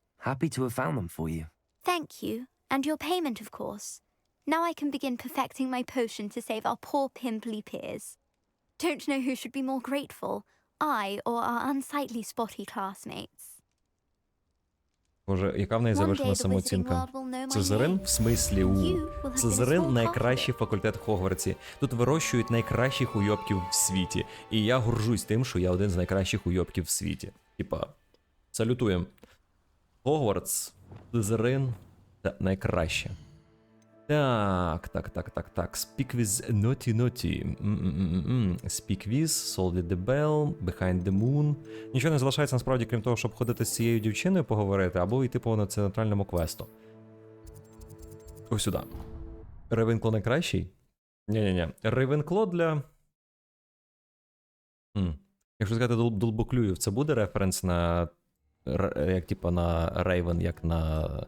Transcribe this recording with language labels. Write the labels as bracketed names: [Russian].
[English] Happy to have found them for you. Thank you. And your payment, of course. Now I can begin perfecting my potion to save our poor pimply peers. Don't know who should be more grateful, I or our unsightly spotty classmates. [Ukrainian] Боже, яка в неї завишена самооцінка? Слизерин? В смислі Слизерин – найкращий факультет в Хогвартсі. Тут вирощують найкращих уйобків в світі. І я горжусь тим, що я один з найкращих уйобків в світі. Типа, салютуємо. Хогвартс, Слизерин – це найкраще. Так. [English] Speak with naughty. Speak with, solve the bell, behind the moon. [Ukrainian] Нічого не залишається насправді, крім того, щоб ходити з цією дівчиною поговорити, або йти по національному квесту. Ось сюди. Рейвенкло найкращий? Ні. Рейвенкло для... Якщо сказати Долбоклюїв, це буде референс на... Як типа на Рейвен, як на...